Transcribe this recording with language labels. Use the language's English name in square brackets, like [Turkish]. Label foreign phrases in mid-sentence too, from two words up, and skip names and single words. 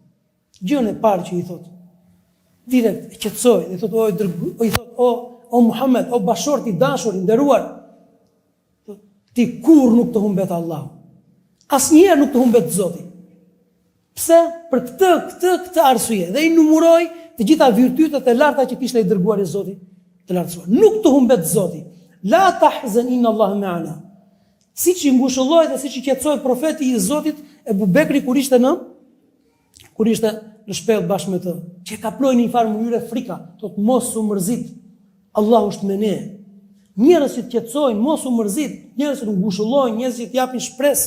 [Albanian] Gjën e parë që i thot, direkt e qetësoi, i thot: o Muhammed, o bashort i dashur, i nderuar, ti kur nuk të humbet Allahu. Asnjëherë nuk të humbet Zoti. Pse? Për këtë arsye. Dhe i numëroi të gjitha virtytet e larta që kishte i dërguar i Zotit të lartësuar. Nuk të humbet Zoti. [Arabic] لا تحزن إن الله معنا. [Albanian] Siç i ngushëlloi dhe siç i qetësoi profeti i Zotit Ebu Bekri kur ishte në shpellë bashkë me të, që e kaploi në një farë mënyrë frika, thot mos u mërzit, Allahu është me ne. Njerëzit qetësojnë, mos u mërzit, njerëzit ngushëllojnë, njerëzit japin shpresë.